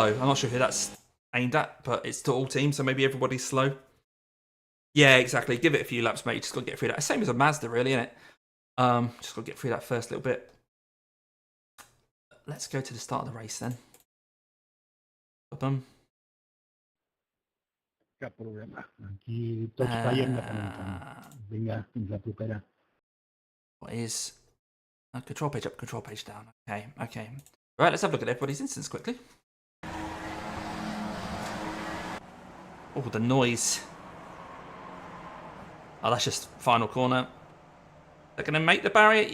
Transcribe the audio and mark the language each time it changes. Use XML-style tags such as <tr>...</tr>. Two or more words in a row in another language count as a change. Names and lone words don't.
<en>I'm not sure who that's aimed at, but it's to all teams, so maybe everybody's slow. Yeah, exactly. Give it a few laps, mate. You just got to get through that. Same as a Mazda, really, isn't it? Just got to get through that first little bit. Let's go to the start of the race then. Bum.</en> <ca>Cap problema. Aquí tots fallen de tant en tant. Vinga, fins la propera.</ca> <en>What is control page up, control page down? Okay, okay. Right, let's have a look at everybody's instance quickly. Oh, the noise. Oh, that's just final corner. They're going to make the barrier.</en>